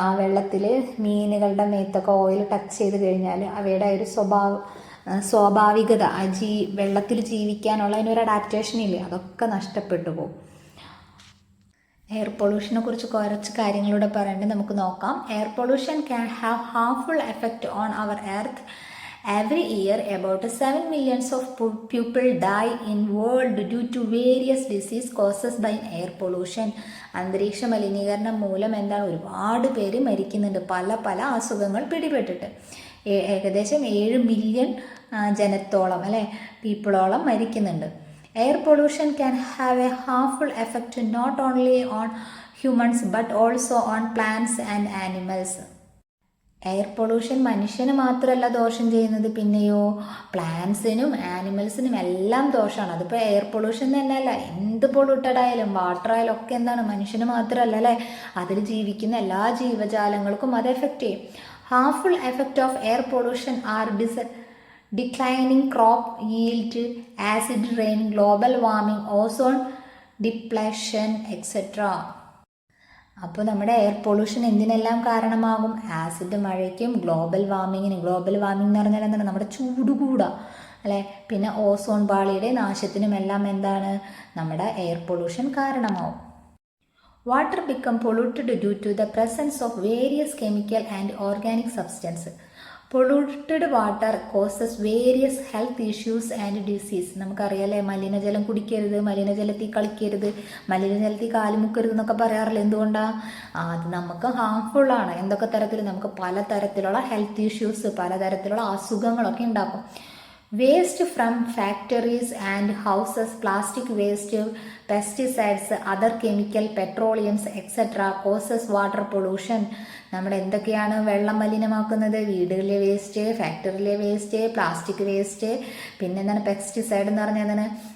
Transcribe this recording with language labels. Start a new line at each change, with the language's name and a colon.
Malayalam: ആ വെള്ളത്തിൽ മീനുകളുടെ മേത്തൊക്കെ oil touch ചെയ്ത് കഴിഞ്ഞാൽ അവയുടെ ഒരു സ്വാഭാവികത, വെള്ളത്തിൽ ജീവിക്കാനുള്ള അതിനൊരു അഡാപ്റ്റേഷൻ ഇല്ലേ, അതൊക്കെ നഷ്ടപ്പെട്ടു പോകും. എയർ പൊള്യൂഷനെ കുറിച്ച് കുറച്ച് കാര്യങ്ങളൂടെ പറയേണ്ടത് നമുക്ക് നോക്കാം.
English: Air pollution can have harmful effect on our earth. Every year, about 7 million of people die in world due to various disease causes by air pollution.
Malayalam: അന്തരീക്ഷ മലിനീകരണം മൂലം എന്താണ്? ഒരുപാട് പേര് മരിക്കുന്നുണ്ട്, പല പല അസുഖങ്ങൾ പിടിപെട്ടിട്ട്. ഏകദേശം 7 മില്യൺ ജനത്തോളം അല്ലെ പീപ്പിളോളം മരിക്കുന്നുണ്ട്.
English: Air pollution can have a harmful effect not only on humans but also on plants and animals.
Malayalam: Air pollution മനുഷ്യന് മാത്രമല്ല ദോഷം ചെയ്യുന്നത്, പിന്നെയോ പ്ലാന്റ്സിനും ആനിമൽസിനും എല്ലാം ദോഷമാണ്. അതിപ്പോൾ എയർ പൊള്യൂഷൻ തന്നെയല്ല, എന്ത് പൊള്യൂട്ടഡ് ആയാലും വാട്ടർ ആയാലും ഒക്കെ എന്താണ്? മനുഷ്യന് മാത്രമല്ല അല്ലേ, അതിൽ ജീവിക്കുന്ന എല്ലാ ജീവജാലങ്ങൾക്കും അത് എഫക്റ്റ് ചെയ്യും.
English: Harmful effect of air pollution are declining crop yield, acid rain, global warming, ozone depletion etcetera.
Malayalam: അപ്പോൾ നമ്മുടെ എയർ പൊള്യൂഷൻ എന്തിനെല്ലാം കാരണമാകും? ആസിഡ് മഴയ്ക്കും ഗ്ലോബൽ വാർമിങ്ങിനും. ഗ്ലോബൽ വാർമിംഗ് എന്ന് പറഞ്ഞാൽ എന്താണ്? നമ്മുടെ ചൂട് കൂടുക അല്ലേ. പിന്നെ ഓസോൺ പാളിയുടെ നാശത്തിനുമെല്ലാം എന്താണ്? നമ്മുടെ എയർ പൊള്യൂഷൻ കാരണമാവും.
English: Water become polluted due to the presence of various chemical and organic substances. Polluted water causes various health issues and disease.
Malayalam: നമുക്കറിയാലേ, മലിനജലം കുടിക്കരുത്, മലിനജലത്തിൽ കളിക്കരുത്, മലിനജലത്തിൽ കാലുമുക്കരുത് എന്നൊക്കെ പറയാറില്ല. എന്തുകൊണ്ടാണ്? അത് നമുക്ക് ഹാംഫുള്ളാണ്. എന്തൊക്കെ തരത്തിൽ? നമുക്ക് പലതരത്തിലുള്ള ഹെൽത്ത് ഇഷ്യൂസ്, പലതരത്തിലുള്ള അസുഖങ്ങളൊക്കെ ഉണ്ടാക്കും.
English: Waste from factories and houses, plastic waste, pesticides, other chemical, petroleums, etc. causes water pollution.
Malayalam: നമ്മുടെ എന്തൊക്കെയാണ് വെള്ളം മലിനമാക്കുന്നത്? വീടുകളിലെ വേസ്റ്റ്, ഫാക്ടറിയിലെ വേസ്റ്റ്, പ്ലാസ്റ്റിക് വേസ്റ്റ്, പിന്നെന്താണ് പെസ്റ്റിസൈഡ് എന്ന് പറഞ്ഞാൽ എന്താണ്?